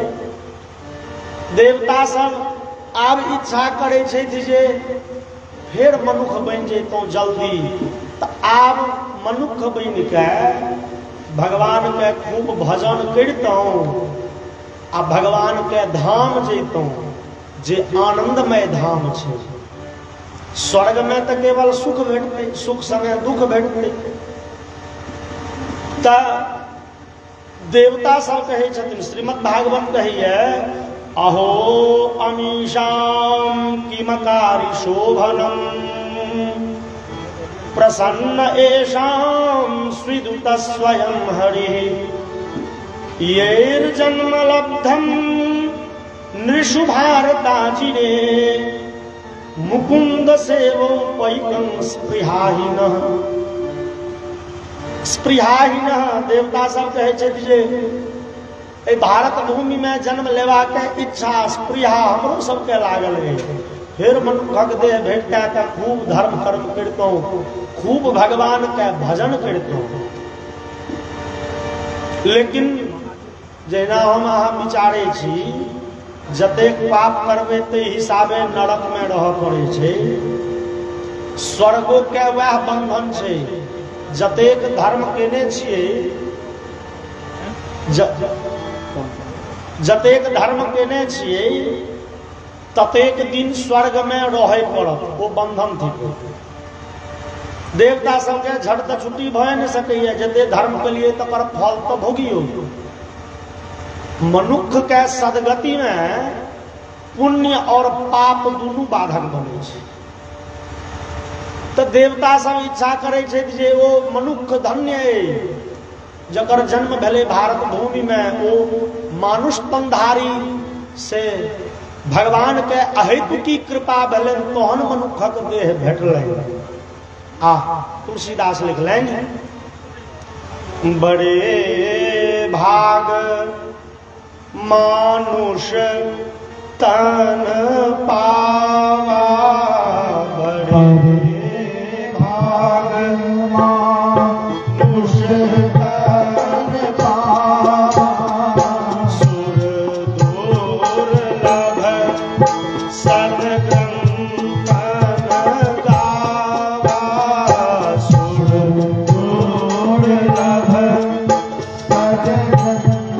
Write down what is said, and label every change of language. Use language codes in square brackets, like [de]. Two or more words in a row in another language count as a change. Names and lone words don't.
[mai] देवता सब आब इच्छा करे छै जे फेर मनुख बन जैतों जल्दी, तो आब मनुख बन के भगवान के खूब भजन करतों आ भगवान के धाम जैतों जे आनंदमय धाम छे। स्वर्ग में तो केवल सुख भेटते, सुख संगे दुख भेटते। त देवता सब कहे छथिन, श्रीमद् भागवत कहिए [sa] अहो अमीशां किमकारी शोभनम प्रसन्न एषां स्विदुत स्वयं हरिः येर्जन्म लब्धं नृषु भारताजिने मुकुंद सेवो पैकं स्पृहाहीनः। [mai] स्पृहाहीनः देवता सब कहे छथि जे भारत भूमि में जन्म लेवा के इच्छा स्पृहा हमरो सबके लागल है। फिर मनुखक देह भेटता तो खूब धर्म कर्म करतों, खूब भगवान के भजन करतों। लेकिन जेना हम अहाँ विचारे छी, जतेक पाप करबे ते हिसाबे नरक में रह पड़े छे। स्वर्गो के वह बंधन छे। जतेक धर्म केने छिए, जतेक धर्म केने छिए ततेक दिन स्वर्ग में रहे पड़त, वो बंधन थी। देवता सबके झट तो छुट्टी भय नहीं सकैया, जते धर्म के लिए तकर फल तो भोगियो। मनुख के सदगति में पुण्य और पाप दोनों बाधक बने छे। तो देवता सब इच्छा करे छे जे वो मनुख धन्य है जकर जन्म भेले भारत भूमि में, वो मानुष तनधारी से भगवान के अहेतु की कृपा भेलन तोहन मनुखक देह भेटलनि। तुलसीदास लिखलनि, [awa] बड़े भाग मानुष तन पावा, बड़े भाग मानुष तन पावा, सुर दुर्लभ सद्ग्रंथन गावा, सुर दुर्लभ सद्ग्रंथन